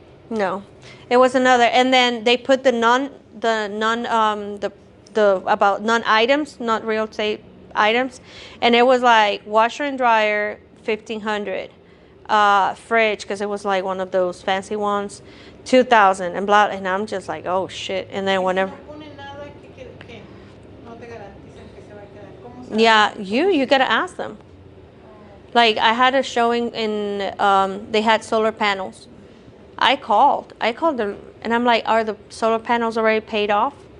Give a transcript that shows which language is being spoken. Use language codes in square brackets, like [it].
[en] No, it was another, and then they put the about non-items, not real estate items, and it was like washer and dryer, 1,500, fridge, because it was like one of those fancy ones, 2,000, and blah, and I'm just like, oh shit, and then whenever. [es] No pone nada que no te garantizan que se va a quedar. ¿Cómo sabes? [en] Yeah, you gotta ask them. Like I had a showing in, they had solar panels. I called them and I'm like, are the solar panels already paid off?